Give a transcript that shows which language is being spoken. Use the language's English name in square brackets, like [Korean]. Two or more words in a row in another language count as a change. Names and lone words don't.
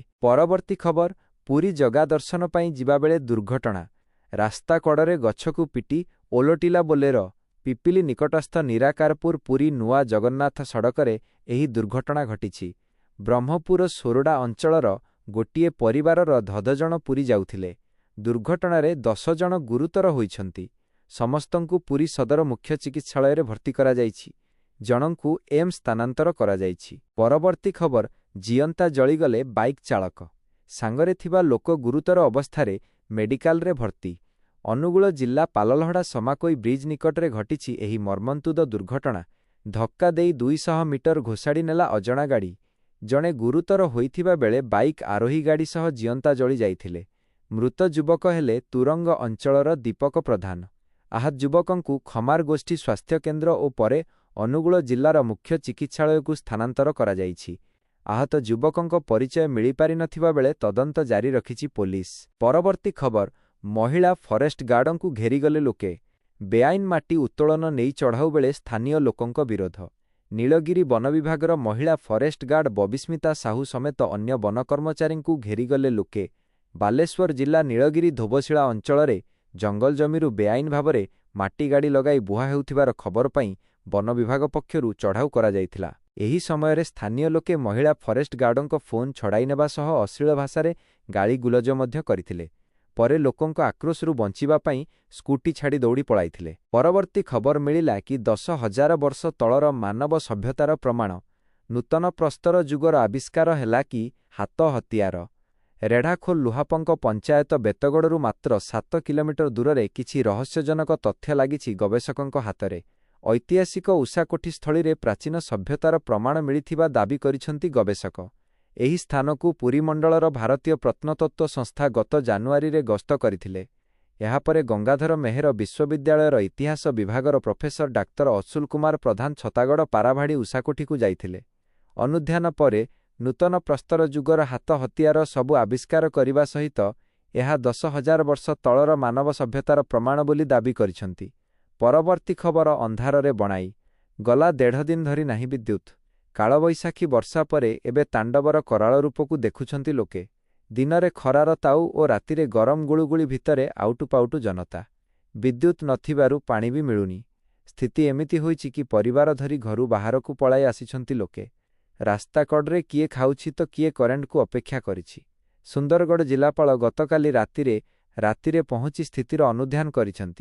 [Odia] ପରବର୍ତ୍ତୀ ଖବର ପୁରୀ ଜଗା ଦର୍ଶନ ପାଇଁ ଯିବା ବେଳେ ଦୁର୍ଘଟଣା। ରାସ୍ତା କଡ଼ରେ ଗଛକୁ ପିଟି ଓଲଟିଲା ବୋଲେରୋ। ପିପିଲି ନିକଟସ୍ଥ ନିରାକାରପୁର ପୁରୀ ନୂଆ ଜଗନ୍ନାଥ ସଡ଼କରେ ଏହି ଦୁର୍ଘଟଣା ଘଟିଛି। ବ୍ରହ୍ମପୁର ସୋରଡ଼ା ଅଞ୍ଚଳର ଗୋଟିଏ ପରିବାରର 10 ଜଣ ପୁରୀ ଯାଉଥିଲେ। ଦୁର୍ଘଟଣାରେ 10 ଜଣ ଗୁରୁତର ହୋଇଛନ୍ତି। ସମସ୍ତଙ୍କୁ ପୁରୀ ସଦର ମୁଖ୍ୟ ଚିକିତ୍ସାଳୟ ରେ ଭର୍ତ୍ତି କରା ଯାଇଛି। ଜଣଙ୍କୁ ଏମ୍ସ ସ୍ଥାନାନ୍ତର କରା ଯାଇଛି। ପରବର୍ତ୍ତୀ ଖବର ଜୀଅନ୍ତା ଜଳିଗଲେ ବାଇକ ଚାଳକ। ସାଙ୍ଗରେ ଥିବା ଲୋକ ଗୁରୁତର ଅବସ୍ଥାରେ ମେଡିକାଲ ରେ ଭର୍ତ୍ତି। ଅନୁଗୁଳ ଜିଲ୍ଲା ପାଲଲହଡ଼ା ସମାକୋଇ ବ୍ରିଜ ନିକଟରେ ଘଟିଛି ଏହି ମର୍ମନ୍ତୁଦ ଦୁର୍ଘଟଣା। ଧକ୍କା ଦେଇ 200 ମିଟର ଘୋଷାଡ଼ି ନେଲା ଅଜଣା ଗାଡ଼ି। ଜଣେ ଗୁରୁତର ହୋଇଥିବା ବେଳେ ବାଇକ ଆରୋହୀ ଗାଡ଼ି ସହ ଜୀଅନ୍ତା ଜଳି ଯାଇଥିଲେ। ମୃତ ଯୁବକ ହେଲେ ତୁରଙ୍ଗ ଅଞ୍ଚଳର ଦୀପକ ପ୍ରଧାନ। ଆହତ ଯୁବକଙ୍କୁ ଖମାର ଗୋଷ୍ଠୀ ସ୍ୱାସ୍ଥ୍ୟ କେନ୍ଦ୍ର ଓ ପରେ ଅନୁଗୁଳ ଜିଲ୍ଲାର ମୁଖ୍ୟ ଚିକିତ୍ସାଳୟ କୁ ସ୍ଥାନାନ୍ତର କରା ଯାଇଛି। ଆହତ ଯୁବକଙ୍କ ପରିଚୟ ମିଳି ପାରି ନଥିବା ବେଳେ ତଦନ୍ତ ଜାରି ରଖିଛି ପୋଲିସ। ପରବର୍ତ୍ତୀ ଖବର ମହିଳା ଫରେଷ୍ଟ ଗାର୍ଡଙ୍କୁ ଘେରିଗଲେ ଲୋକେ। ବେଆଇନ ମାଟି ଉତ୍ତୋଳନ ନେଇ ଚଢ଼ାଉ ବେଳେ ସ୍ଥାନୀୟ ଲୋକଙ୍କ ବିରୋଧ। ନୀଳଗିରି ବନ ବିଭାଗର ମହିଳା ଫରେଷ୍ଟ ଗାର୍ଡ ବବିସ୍ମିତା ସାହୁ ସମେତ ଅନ୍ୟ ବନ କର୍ମଚାରୀଙ୍କୁ ଘେରିଗଲେ ଲୋକେ। ବାଲେଶ୍ୱର ଜିଲ୍ଲା ନୀଳଗିରି ଧୋବଶିଳା ଅଞ୍ଚଳ ଜଙ୍ଗଲ ଜମିରୁ ବେଆଇନ ଭାବରେ ମାଟି ଗାଡ଼ି ଲଗାଇ ବୁହା ହେଉଥିବାର ଖବର ପାଇ ବନ ବିଭାଗ ପକ୍ଷରୁ ଚଢ଼ାଉ କରା ଯାଇଥିଲା। ଏହି ସମୟ ସ୍ଥାନୀୟ ଲୋକେ ମହିଳା ଫରେଷ୍ଟ ଗାର୍ଡଙ୍କ ଫୋନ ଛଡ଼ାଇ ନେବା ସହ ଅଶ୍ଳୀଳ ଭାଷାରେ ଗାଳି ଗୁଲଜ ମଧ୍ୟ କରିଥିଲେ। ପରେ ଲୋକଙ୍କ ଆକ୍ରୋଶରୁ ବଞ୍ଚିବା ପାଇଁ ସ୍କୁଟି ଛାଡ଼ି ଦୌଡ଼ି ପଳାଇଥିଲେ। ପରବର୍ତ୍ତୀ ଖବର ମିଳିଲା କି 10,000 ବର୍ଷ ତଳର ମାନବ ସଭ୍ୟତାର ପ୍ରମାଣ। ନୂତନ ପ୍ରସ୍ତର ଯୁଗର ଆବିଷ୍କାର ହେଲା କି ହାତ ହତିଆର। ରେଢ଼ାଖୋଲ ଲୁହାପଙ୍କ ପଞ୍ଚାୟତ ବେତଗଡ଼ରୁ ମାତ୍ର 7 କିଲୋମିଟର ଦୂର କିଛି ରହସ୍ୟଜନକ ତଥ୍ୟ ଲାଗିଛି ଗବେଷକଙ୍କ ହାତରେ। ଐତିହାସିକ ଉଷାକୋଠି ସ୍ଥଳୀ ରେ ପ୍ରାଚୀନ ସଭ୍ୟତାର ପ୍ରମାଣ ମିଳିଥିବା ଦାବି କରିଛନ୍ତି ଗବେଷକ। ଏହି ସ୍ଥାନକୁ ପୁରୀ ମଣ୍ଡଳର ଭାରତୀୟ ପ୍ରତ୍ନତତ୍ତ୍ୱ ସଂସ୍ଥା ଗତ ଜାନୁଆରୀ ରେ ଗସ୍ତ କରିଥିଲେ। ଏହାପରେ ଗଙ୍ଗାଧର ମେହେର ବିଶ୍ୱବିଦ୍ୟାଳୟର ଇତିହାସ ବିଭାଗର ପ୍ରଫେସର ଡାକ୍ତର ଅଶୁଲ କୁମାର ପ୍ରଧାନ ଛତାଗଡ଼ ପାରାଭାଡ଼ି ଉଷାକୋଠି କୁ ଯାଇଥିଲେ। ଅନୁଧ୍ୟାନ ପରେ ନୂତନ ପ୍ରସ୍ତର ଯୁଗର ହାତ ହତିଆର ସବୁ ଆବିଷ୍କାର କରିବା ସହିତ ଏହା 10,000 ବର୍ଷ ତଳର ମାନବ ସଭ୍ୟତାର ପ୍ରମାଣ ବୋଲି ଦାବି କରିଛନ୍ତି। ପରବର୍ତ୍ତୀ ଖବର ଅନ୍ଧାର ରେ ବଣାଇ। ଗଲା 1.5 ଦିନ ଧରି ନାହିଁ ବିଦ୍ୟୁତ। କାଳବୈଶାଖୀ ବର୍ଷା ପରେ ଏବେ ତାଣ୍ଡବର କରାଳ ରୂପ କୁ ଦେଖୁଛନ୍ତି ଲୋକେ। ଦିନରେ ଖରାର ତାଉ ଓ ରାତିରେ ଗରମ ଗୁଳୁଗୁଳି ଭିତରେ ଆଉଟୁପାଉଟୁ ଜନତା। ବିଦ୍ୟୁତ୍ ନଥିବାରୁ ପାଣି ବି ମିଳୁନି। ସ୍ଥିତି ଏମିତି ହୋଇଛି କି ପରିବାର ଧରି ଘରୁ ବାହାରକୁ ପଳାଇ ଆସିଛନ୍ତି ଲୋକେ। ରାସ୍ତାକଡ଼ରେ କିଏ ଖାଉଛି ତ କିଏ କରେଣ୍ଟକୁ ଅପେକ୍ଷା କରିଛି। ସୁନ୍ଦରଗଡ଼ ଜିଲ୍ଲାପାଳ ଗତକାଲି ରାତିରେ ପହଞ୍ଚି ସ୍ଥିତିର ଅନୁଧ୍ୟାନ କରିଛନ୍ତି।